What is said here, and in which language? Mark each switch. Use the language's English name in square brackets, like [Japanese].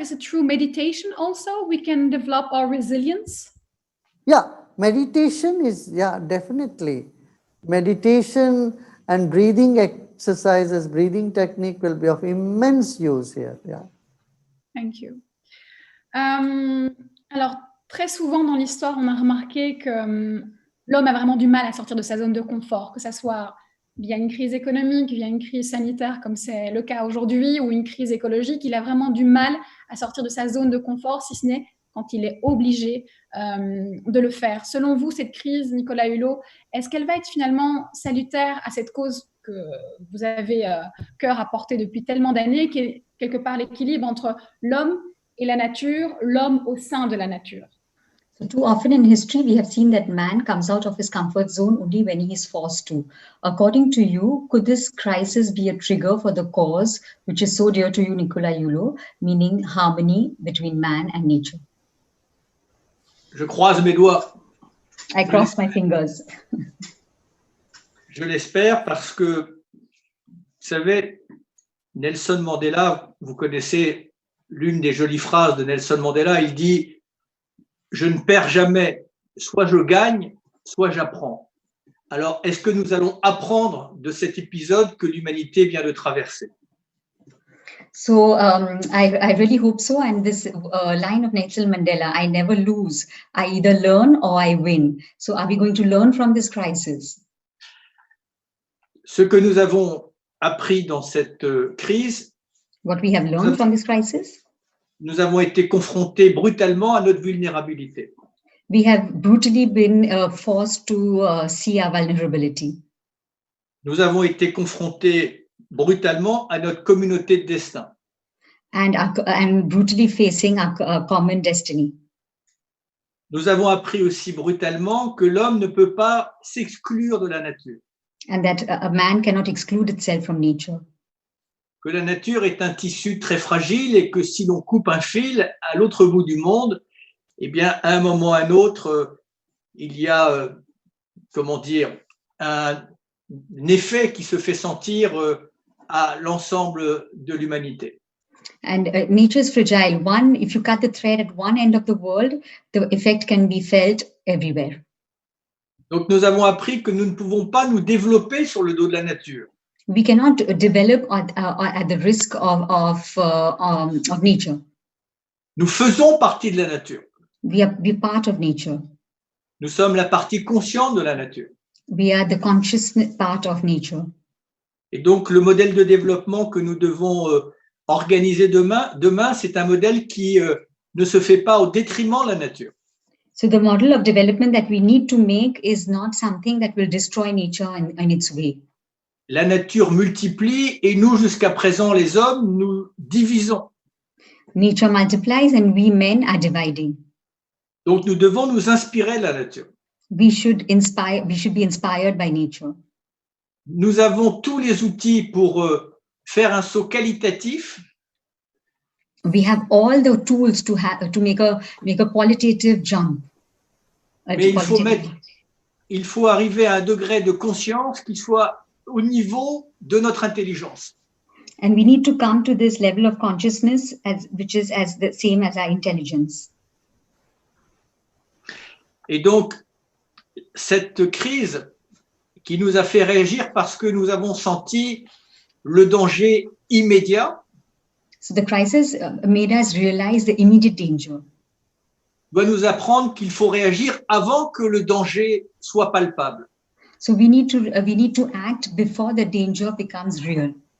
[English] Is it through meditation also we can develop our resilience? Yeah, meditation is, definitely. Meditation and breathing exercises, breathing technique will be of immense use here. Yeah. Thank you. [French] Alors, très souvent dans l'histoire, on a remarqué que l'homme a vraiment du mal à sortir de sa zone de confort, que ce soit via une crise économique, via une crise sanitaire, comme c'est le cas aujourd'hui, ou une crise écologique. Il a vraiment du mal à sortir de sa zone de confort, si ce n'est quand il est obligé de le faire. Selon vous, cette crise, Nicolas Hulot, est-ce qu'elle va être finalement salutaire à cette cause que vous avez cœur à porter depuis tellement d'années, qui est quelque part l'équilibre entre l'homme et la nature, l'homme au sein de la nature? [English] So too often in history, we have seen that man comes out of his comfort zone only when he is forced to. According to you, could this crisis be a trigger for the cause which is so dear to you, Nicolas Hulot, meaning harmony between man and nature? [French] Je croise mes doigts. [English] I cross my fingers. [French] Je l'espère parce que, vous savez, Nelson Mandela, vous connaissez l'une des jolies phrases de Nelson Mandela, il dit « Je ne perds jamais, soit je gagne, soit j'apprends ». Alors, est-ce que nous allons apprendre de cet épisode que l'humanité vient de traverser? [English] So I really hope so. And this line of Nelson Mandela, I never lose. I either learn or I win. So are we going to learn from this crisis? [French] Ce que nous avons appris dans cette crise, [English] what we have learned from this crisis, [French] nous avons été confrontés brutalement à notre vulnérabilité. [English] We have brutally been forced to see our vulnerability. [French] Nous avons été confrontés brutalement à notre communauté de destin. [English] And brutally facing our common destiny. [French] Nous avons appris aussi brutalement que l'homme ne peut pas s'exclure de la nature. [English] And that a man cannot exclude itself from nature. [French] Que la nature est un tissu très fragile et que si l'on coupe un fil à l'autre bout du monde, eh bien, à un moment ou à un autre, il y a, comment dire, un effet qui se fait sentir à l'ensemble de l'humanité. [English] And nature is fragile. If you cut the thread at one end of the world, the effect can be felt everywhere. [French] Donc, nous avons appris que nous ne pouvons pas nous développer sur le dos de la nature. [English] We cannot develop at the risk of nature. [French] Nous faisons partie de la nature. [English] We are part of nature. [French] Nous sommes la partie consciente de la nature. [English] We are the conscious part of nature. [French] Et donc, le modèle de développement que nous devons organiser demain, c'est un modèle qui ne se fait pas au détriment de la nature. [English] So the model of development that we need to make is not something that will destroy nature in its way. [French] La nature multiplie et nous, jusqu'à présent, les hommes, nous divisons. [English] Nature multiplies and we men are dividing. [French] Donc, nous devons nous inspirer de la nature. [English] We should be inspired by nature. [French] Nous avons tous les outils pour faire un saut qualitatif. [English] We have all the tools to make a qualitative jump. [French] Mais il faut arriver à un degré de conscience qui soit au niveau de notre intelligence. [English] And we need to come to this level of consciousness which is as the same as our intelligence. [French] Et donc, cette crise qui nous a fait réagir parce que nous avons senti le danger immédiat. [English] So the crisis made us realize the immediate danger. [French] Doit nous apprendre qu'il faut réagir avant que le danger soit palpable. [English] So we need to act before the danger becomes real.